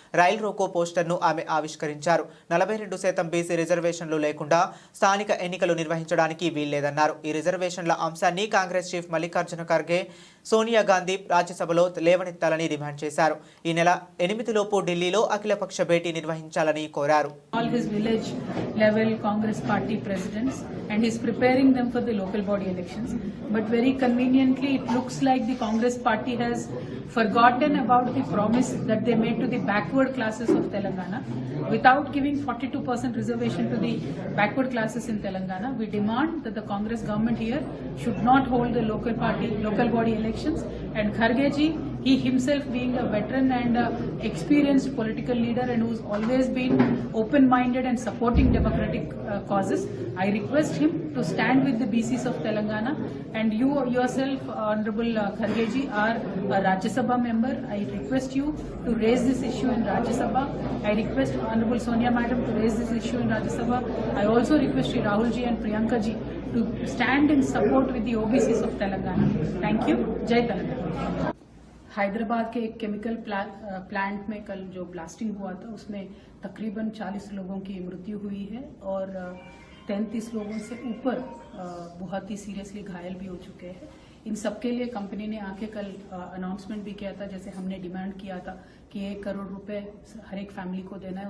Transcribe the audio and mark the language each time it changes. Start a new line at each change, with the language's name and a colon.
Telugu: Rail roko పోస్టర్ను ఆమె ఆవిష్కరించారు. 42% బీసీ రిజర్వేషన్లు లేకుండా స్థానిక ఎన్నికలు నిర్వహించడానికి వీల్లేదన్నారు. ఈ రిజర్వేషన్ల అంశాన్ని కాంగ్రెస్ చీఫ్ మల్లికార్జున ఖర్గే, సోనియా గాంధీ రాజ్యసభలో లేవనెత్తాలని డిమాండ్ చేశారు. ఈ నెల 8లోపు ఢిల్లీలో అఖిలపక్ష భేటీ నిర్వహించాలని కోరారు.
English: All his village level Congress party presidents, and he's preparing them for the local body elections. But very conveniently, it looks like the Congress party has forgotten about the promise that they made to the backward classes of Telangana. Without giving 42% reservation to the backward classes in Telangana, we demand that the Congress government here should not hold the local body elections. And Kharge ji, he himself being a veteran and experienced political leader and who's always been open-minded and supporting democratic causes, I request him to stand with the BCs of Telangana. And you yourself, Honorable Kharge ji, are a Rajya Sabha member. I request you to raise this issue in Rajya Sabha. I request Honorable Sonia Madam to raise this issue in Rajya Sabha. I also request Shri Rahul ji and Priyanka ji to stand in support with the OBCs of Telangana. Thank you. Jai Telangana.
Hindi: Hyderabad के एक chemical plant में कल जो blasting हुआ था उसमें तकरीबन 40 लोगों की मृत्यु हुई है और 33 लोगों से ऊपर बहुत ही सीरियसली घायल भी हो चुके हैं. इन सबके लिए कंपनी ने आके कल अनाउंसमेंट भी किया था, जैसे हमने डिमांड किया था कि 1 करोड़ रुपए हर एक फैमिली को देना है.